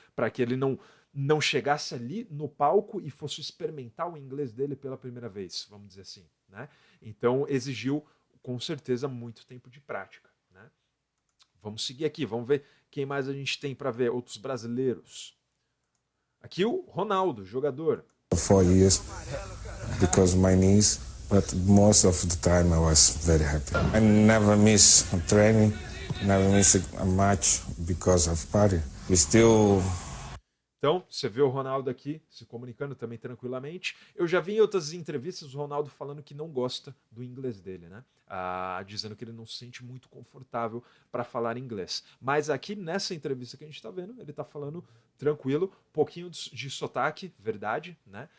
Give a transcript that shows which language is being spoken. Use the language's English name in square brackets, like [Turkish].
[Portuguese] Para que ele não chegasse ali no palco e fosse experimentar o inglês dele pela primeira vez, vamos dizer assim, né? Então, exigiu, com certeza, muito tempo de prática. Vamos seguir aqui, vamos ver quem mais a gente tem para ver, outros brasileiros. Aqui o Ronaldo, jogador. [English] 4 years because of my knees, but most of the time I was very happy. I never miss a training, never miss a match because of party. We still... [Portuguese] Então, você vê o Ronaldo aqui se comunicando também tranquilamente. Eu já vi em outras entrevistas o Ronaldo falando que não gosta do inglês dele, né? Dizendo que ele não se sente muito confortável para falar inglês. Mas aqui nessa entrevista que a gente está vendo, ele está falando tranquilo, pouquinho de sotaque, verdade, né?